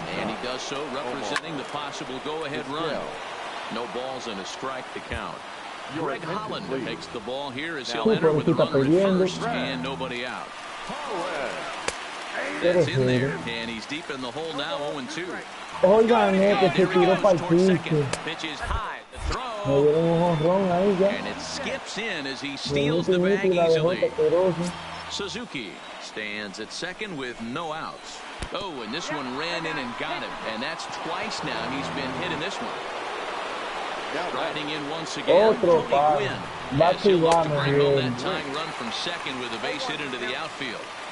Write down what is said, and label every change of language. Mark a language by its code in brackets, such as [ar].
[en] And he does so representing the possible go-ahead run. No balls and a strike to count. Greg Holland takes the ball here as he'll enter with a runner at first and nobody out. That's in there, and he's deep in the hole now, 0-2. [es] Oigan, que se tiró para el piso. [en] Pitch is high, the throw. And it skips in as he steals the bag easily. Suzuki stands at second with no outs. Oh, and this one ran in and got him, and that's twice now he's been hit in this one. Riding in once again, Tony Gwynn, as he'll look to bring home that tying run from second with a base hit into the outfield.